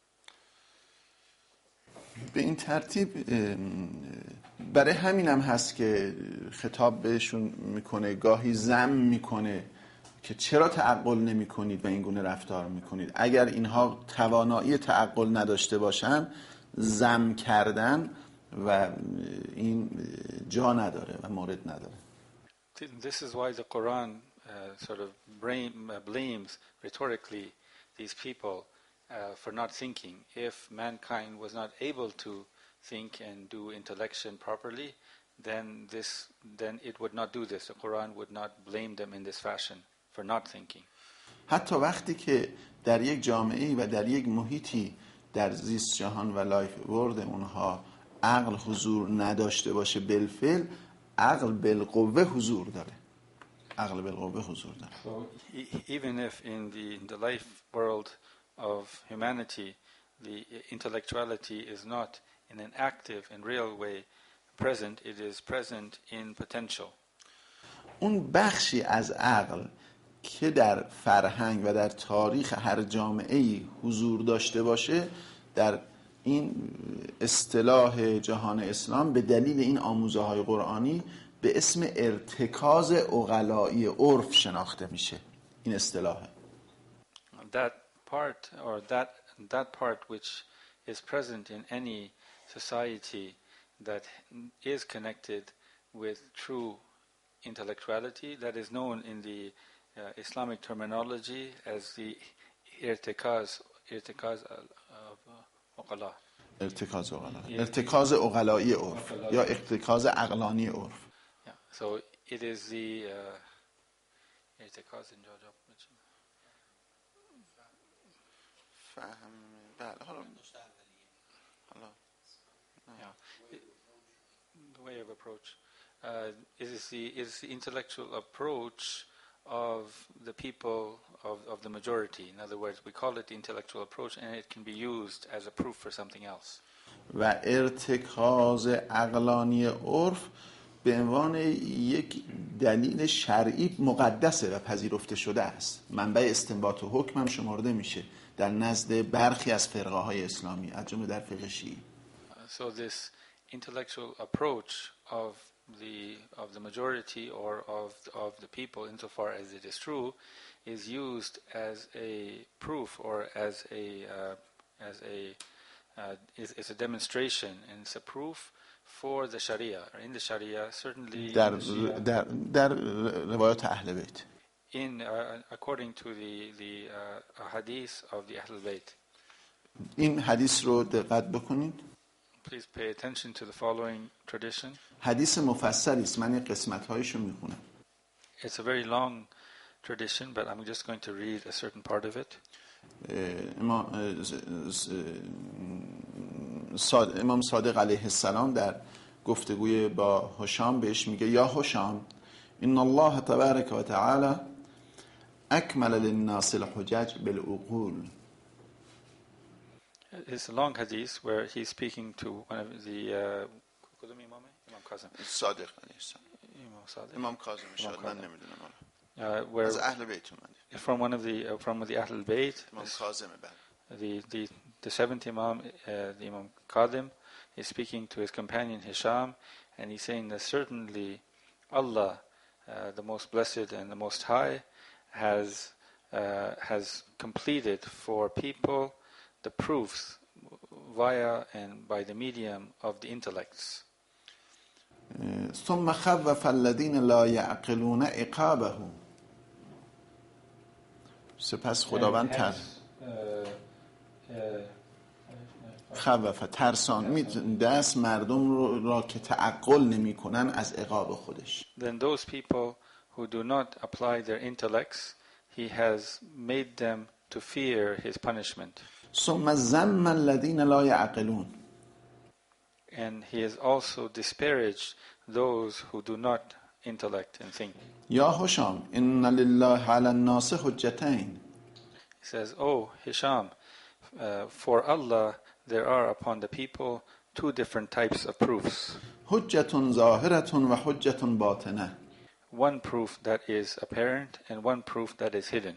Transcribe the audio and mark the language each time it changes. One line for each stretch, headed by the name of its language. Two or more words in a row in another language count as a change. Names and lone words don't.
Persian: به این ترتیب برای همینم هست که خطاب بهشون میکنه، گاهی ذم میکنه که چرا تعقل نمی کنید و این گونه رفتار میکنید. اگر اینها توانایی تعقل نداشته باشن، ذم کردن و این جا نداره و مورد نداره.
English: This is why the Quran sort of blames rhetorically these people for not thinking. If mankind was not able to think and do intellection properly, then it would not do this. The Quran would not blame them in this fashion for not thinking.
Persian: حتی وقتی که در یک جامعه‌ای و در یک محیطی در زیست جهان و
English: life world
Persian: اونها عقل حضور نداشته باشه، بالفعل عقل بالقوه حضور داره. عقل بالقوه حضور داره.
English: So even if in the life world of humanity the intellectuality is not in an active and real way present, it is present in potential.
Persian: اون بخشی از عقل که در فرهنگ و در تاریخ هر جامعه‌ای حضور داشته باشه، در این اصطلاح جهان اسلام به دلیل این آموزه‌های قرآنی به اسم ارتکاز عقلایی عرف شناخته میشه. این اصطلاحه.
English: That part, or that part which is present in any society that is connected with true intellectuality, that is known in the Islamic terminology as the irtikaz of uqala.
Persian: ارتکاز عقلایی عرف یا ارتکاز عقلانی عرف.
English: Yeah. So it is the irtikaz in Jajab.
Persian: فهم بله حالا
English: the way of approach is the intellectual approach of the people of the majority. In other words, we call it the intellectual approach, and it can be used as a proof for something else.
Persian: و ارتکاز عقلانی عرف به عنوان یک دلیل شرعی مقدسه و پذیرفته شده است. منبع استنباط و حکم هم شمرده میشه در نزد برخی از فرقه های اسلامی، از جمله در فقه شیعی.
English: So this intellectual approach of the majority or of the people, insofar as it is true, is used as a proof or as a demonstration, and it's a proof for the Sharia. In the Sharia, certainly
Persian: در روایات اهل بیت.
English: According to the hadith of the Ahl al-Bayt.
Persian: این حدیث رو دقت بکنید.
English: Please pay attention to the following tradition.
Persian: حدیث مفصلی است. من این قسمت‌هایش رو میخونم.
English: It's a very long tradition, but I'm just going to read a certain part of it.
Persian: امام صادق علیه السلام در گفتگوی با هشام بهش میگه
Arabic: یا هشام ان الله تبارک و تعالی اکمل للناس الحجج بالعقول.
English: It's a long hadith where he's speaking to one of the Imam Kazim.
Persian: صادق علیه السلام. امام کاظم شاید من نمیدونم. از اهل بیت
English: from one of the Ahl al-Bayt. Imam Kazim. The seventh Imam, the Imam Qadim, is speaking to his companion Hisham, and he's saying that certainly Allah, the most blessed and the most high, has completed for people the proofs via and by the medium of the intellects.
Arabic: ثم خوف الذين لا يعقلون عقابه.
Persian: سپس خداوند خوف ترسان دست مردم را که تعقل نمی کنن از عقاب خودش.
English: Then those people who do not apply their intellects, he has made them to fear his punishment.
Arabic: ثم ذم الذين لا يعقلون.
English: And he has also disparaged those who do not intellect and think.
Arabic: یا هشام ان لله على الناس حجتين.
English: He says, oh Hisham, for Allah there are upon the people two different types of proofs.
Arabic: حجة ظاهرة و حجة باطنة.
English: One proof that is apparent and one proof that is hidden.